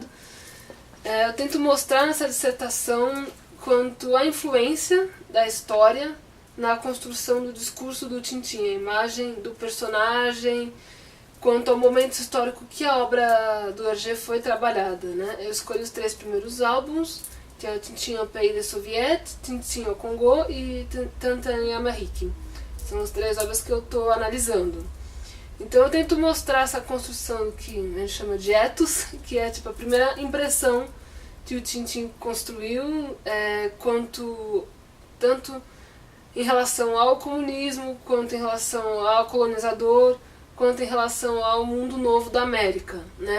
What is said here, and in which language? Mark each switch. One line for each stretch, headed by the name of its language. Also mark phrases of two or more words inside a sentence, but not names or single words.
Portuguese: Eu tento mostrar nessa dissertação quanto à influência da história na construção do discurso do Tintin, a imagem do personagem, quanto ao momento histórico que a obra do Hergé foi trabalhada, né? Eu escolhi os 3 primeiros álbuns, que é o Tintin au Pays des Soviets, Tintin au Congo e Tintin en Amérique. São as 3 obras que eu estou analisando. Então eu tento mostrar essa construção que a gente chama de ethos, que é tipo a primeira impressão que o Tintin construiu, tanto em relação ao comunismo, quanto em relação ao colonizador, quanto em relação ao mundo novo da América, né?